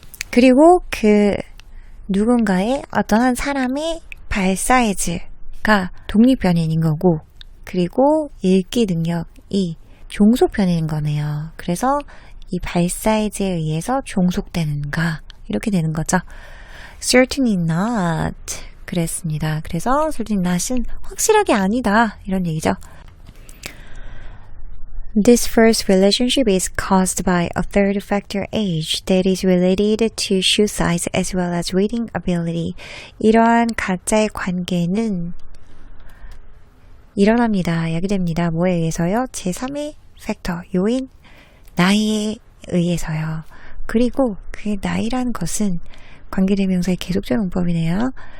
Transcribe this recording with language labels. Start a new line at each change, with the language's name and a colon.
Korean: 그리고 그 누군가의 어떤 한 사람의 발 사이즈가 독립변인인 거고, 그리고 읽기 능력이 종속변인인 거네요. 그래서 이 발 사이즈에 의해서 종속되는가 이렇게 되는 거죠.
English: Certainly not 그랬습니다.
Korean: 그래서
English: certainly not
Korean: 은 확실하게 아니다 이런 얘기죠.
English: This first relationship is caused by a third factor age that is related to shoe size as well as reading ability.
Korean: 이러한 가짜의 관계는 일어납니다. 야기됩니다. 뭐에 의해서요? 제3의 팩터, 요인, 나이에 의해서요. 그리고 그 나이라는 것은 관계대명사의 계속적 용법이네요.